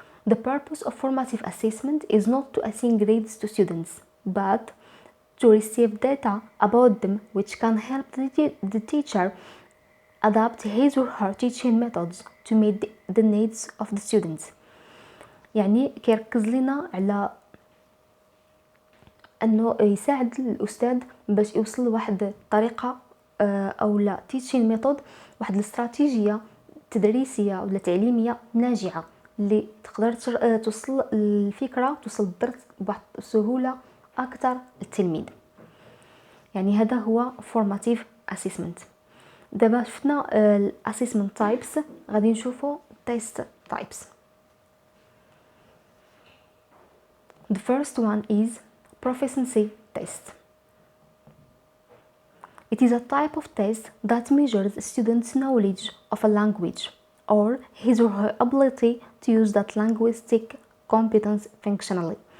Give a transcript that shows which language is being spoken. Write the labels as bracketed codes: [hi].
[en] The purpose of formative assessment is not to assign grades to students, but to receive data about them which can help the teacher adapt his or her teaching methods to meet the needs of the students. [ar] يعني كيركز لنا على انه يساعد الاستاذ باش يوصل لواحد الطريقه او لا [en] teaching method، [ar] واحد الاستراتيجيه تدريسيه ولا تعليميه ناجعه اللي تقدر توصل الفكره، توصل الدرس بواحد السهوله اكثر للتلميذ. يعني هذا هو formative assessment. دابا شفنا assessment types، غادي نشوفوا test types. [en] The first one is proficiency test. It is a type of test that measures a student's knowledge of a language or his or her ability to use that linguistic competence functionally.